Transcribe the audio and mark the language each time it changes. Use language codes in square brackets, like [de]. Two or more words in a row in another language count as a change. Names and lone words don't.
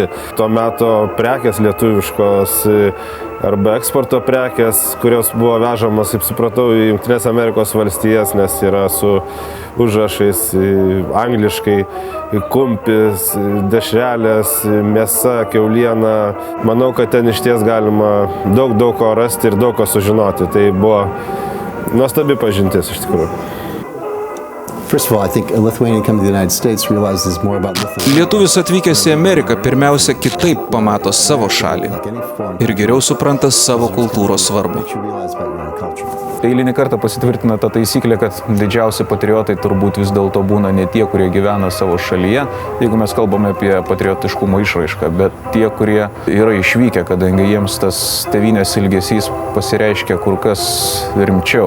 [lt] Tuo metu prekės lietuviškos arba eksporto prekės, kurios buvo vežamos, kaip supratau, į Jungtinės Amerikos valstijas, nes yra su užrašais angliškai, kumpis, dešrelės, mėsa, kiauliena. Manau, kad ten išties galima daug ko rasti ir daug ko sužinoti. Tai buvo nuostabi pažintis iš tikrųjų. [en] First of all, I think a Lithuanian coming to the United States realizes more about Lithuania. [lt] Lietuvis atvykęs į Ameriką pirmiausia kitaip pamato savo šalį ir geriau supranta savo kultūros svarbą. Eilinį kartą pasitvirtina ta taisyklė, kad didžiausi patriotai turbūt vis dėlto būna ne tie, kurie gyvena savo šalyje, jeigu mes kalbame apie patriotiškumo išraišką, bet tie, kurie yra išvykę, kadangi jiems tas tėvynės ilgesys pasireiškia kur kas rimčiau.